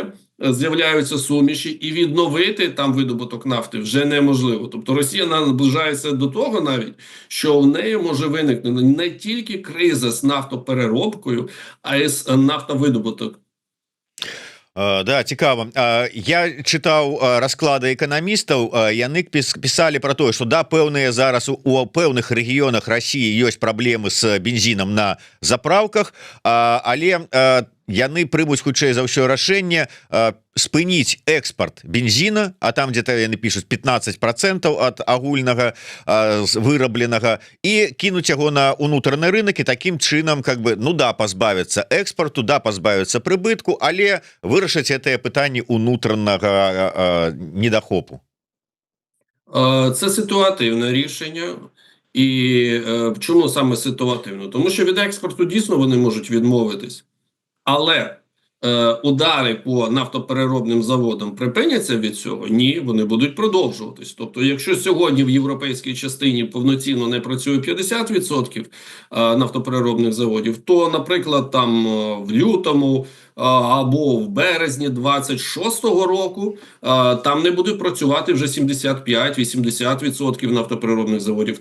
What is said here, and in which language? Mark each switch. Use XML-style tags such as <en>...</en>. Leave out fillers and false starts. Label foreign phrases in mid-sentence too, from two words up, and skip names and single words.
<uk>З'являються суміші, і відновити там видобуток нафти вже неможливо. Тобто Росія наближається до того навіть, що в неї може виникнути не тільки криза з нафтопереробкою, а й з нафтовидобуток.</uk> <be>Да, цікаво. Я читаў расклады эканамістаў, яны пісалі про тое, што да, пэўныя зараз у пэўных рэгіёнах Росіі ёсць праблемы з бензінам на заправках, але яны прымуць хутчэй за ўсё рашэнне спыніць экспорт бензина, а там где-то яны</be> <ru>пишут 15% от</ru> <be>агульнага вырабленага, і кінуць яго на унутраны рынок, і таким чынам</be> <ru>как бы,</ru> <be>ну да, пазбавіцца экспорту, да, пазбавіцца прыбытку, але вырашыць гэтае пытанне унутранага недахопу.</be> <uk>Це ситуативне рішення. І чому саме ситуативно? Тому що від експорту дійсно вони можуть відмовитись. Але удари по нафтопереробним заводам припиняться від цього? Ні, вони будуть продовжуватись. Тобто, якщо сьогодні в європейській частині повноцінно не працює 50% нафтопереробних заводів, то, наприклад, там в лютому або в березні 26-го року, там не буде працювати вже 75-80% нафтоприробних заводів.</uk>